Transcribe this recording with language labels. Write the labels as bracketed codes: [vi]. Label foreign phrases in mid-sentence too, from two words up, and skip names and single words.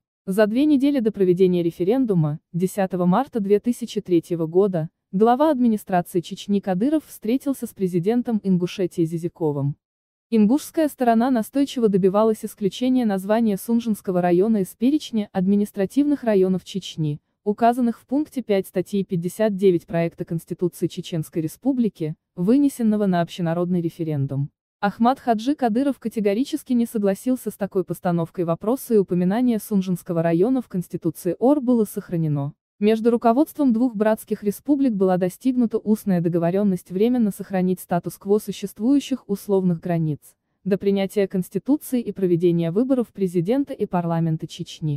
[ru] За 2 недели до проведения референдума, 10 марта 2003 года, глава администрации Чечни Кадыров встретился с президентом Ингушетии Зизиковым. Ингушская сторона настойчиво добивалась исключения названия Сунжинского района из перечня административных районов Чечни, указанных в пункте 5 статьи 59 проекта Конституции Чеченской Республики, вынесенного на общенародный референдум. Ахмад Хаджи Кадыров категорически не согласился с такой постановкой вопроса, и упоминание Сунжинского района в Конституции ОР было сохранено. Между руководством двух братских республик была достигнута устная договоренность временно сохранить статус-кво существующих условных границ, до принятия Конституции и проведения выборов президента и парламента Чечни.